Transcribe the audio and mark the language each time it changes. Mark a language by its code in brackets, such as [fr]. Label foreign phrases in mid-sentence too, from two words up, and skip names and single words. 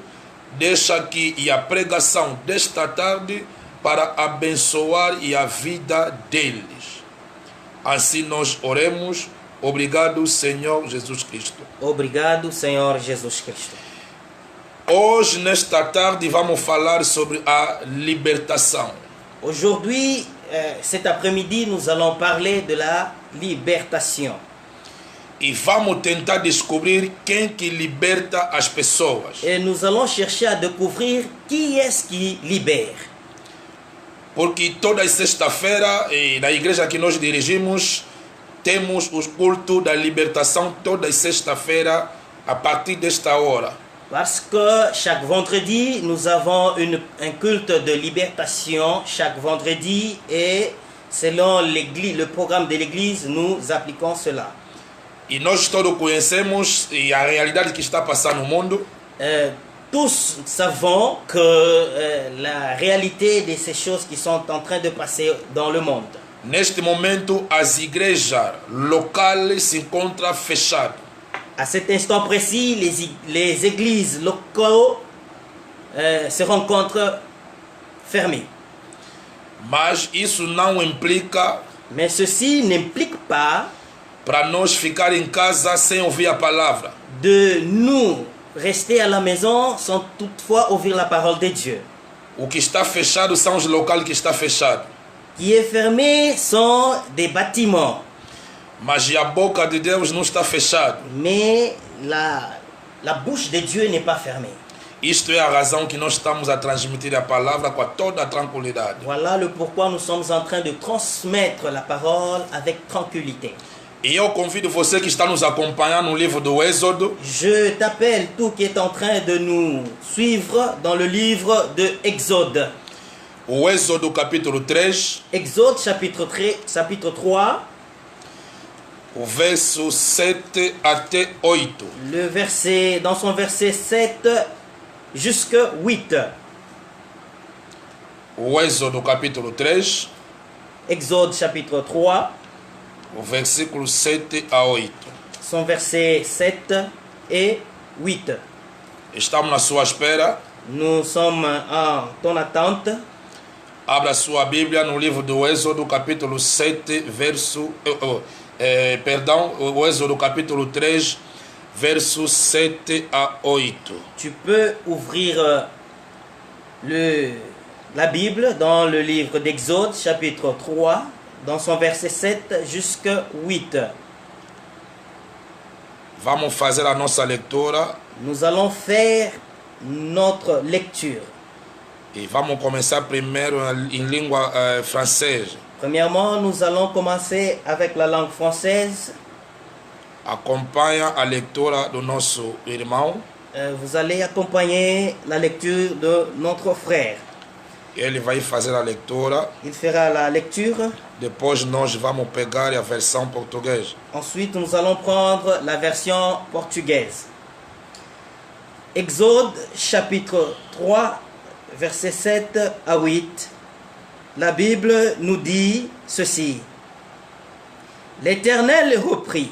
[pt] Deixa aqui e a pregação desta tarde para abençoar e a vida deles. Assim nós oremos. Obrigado, Senhor Jesus Cristo. Obrigado, Senhor Jesus Cristo. Hoje, nesta tarde, vamos falar sobre a libertação. [fr] Aujourd'hui, cet après-midi, nous allons parler de la libertation. [pt] E vamos tentar descobrir quem que liberta as pessoas. [fr] Et nous allons chercher à découvrir qui est-ce qui libère. [pt] Porque toda sexta-feira, na igreja que nós dirigimos, temos o culto da libertação toda sexta-feira a partir desta hora. [fr] Parce que chaque vendredi, nous avons un culte de libertation chaque vendredi et selon le programme de l'église, nous appliquons cela. [pt] E nós todos conhecemos a realidade que está passando no mundo. [fr] Tous savons que la réalité de ces choses qui sont en train de passer dans le monde. [pt] Neste momento, as igrejas locais se encontram fechadas. [fr] À cet instant précis, les églises locales se rencontrent fermées. [pt] Mas isso não implica [fr] Mais ceci n'implique pas [pt] para nós ficar em casa sem ouvir a palavra. [fr] de nous rester à la maison sans toutefois ouvir la parole de Dieu. [pt] O que está fechado são os locais que está fechado. [fr] Qui est fermé sont des bâtiments, [pt] Mas a boca de Deus não está fechada. [fr] mais la bouche de Dieu n'est pas fermée. [pt] Isto é a razão que nós estamos a transmitir a palavra com toda a tranquilidade. [fr] Voilà le pourquoi nous sommes en train de transmettre la parole avec tranquillité. [pt] E eu convido você que está nos acompanhando no livro do Êxodo, [fr] Je t'appelle tout qui est en train de nous suivre dans le livre de Exode. [pt] o Êxodo capítulo 3, [fr] Exode chapitre 3, [pt] o verso 7 até 8. [fr] dans son verset 7 jusqu'à 8. [pt] O Êxodo capítulo 3, [fr] Exode chapitre 3, [pt] o versículo 7 a 8. [fr] son verset 7 et 8. [pt] Estamos na sua espera. [fr] Nous sommes en ton attente. [pt] Abra sua Bíblia no livro do Êxodo capítulo 7, verso... perdão, o Êxodo capítulo 3, verso 7 a 8. [fr] Tu peux ouvrir la Bible dans le livre d'Exode chapitre 3, dans son verset 7 jusqu'à 8. [pt] Vamos fazer a nossa leitura [fr] Nous allons faire notre lecture. [pt] e vamos começar primeiro em língua francesa. [fr] Premièrement, nous allons commencer avec la langue française. [pt] Acompanha a leitura do nosso irmão. [fr] Vous allez accompagner la lecture de notre frère. [pt] Ele vai fazer a leitura. [fr] Il fera la lecture. [pt] Depois nós vamos pegar a versão portuguesa. [fr] Ensuite, nous allons prendre la version portugaise. Exode chapitre 3, versets 7 à 8. La Bible nous dit ceci. L'Éternel reprit.